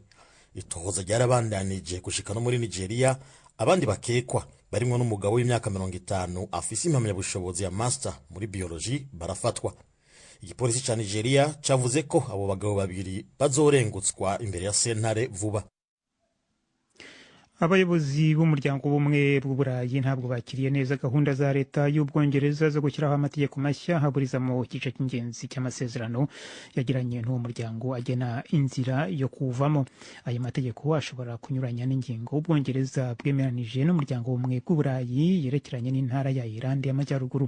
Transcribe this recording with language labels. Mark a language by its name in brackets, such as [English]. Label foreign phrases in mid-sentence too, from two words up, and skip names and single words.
[Rundi] Itohoza ryarabandanije gushika no muri Nigeria. Abandi bakekwa barimwo n'umugabo w'imyaka 50 afise impamyabushobozi ya master muri biology barafatwa. Igipolisi ca Nigeria cavuze ko abo bagabo 2 bazorengutswa imbere ya sentare vuba. [Kinyarwanda] Abayobozi b'umuryango w'ubumwe bw'Uburayi ntabwo bakiriye neza gahunda za leta y'Ubwongereza zo gushyiraho amategeko mashya haburiza mu gice cy'ingenzi cy'amasezerano yagiranye n'uwo muryango agena inzira yo kuvamo. Ayo mategeko ashobora kunyuranya n'ingingo Ubwongereza bwemeranije n'umuryango w'ubumwe bw'Uburayi yerekeranye n'intara ya Irland y'Amajyaruguru.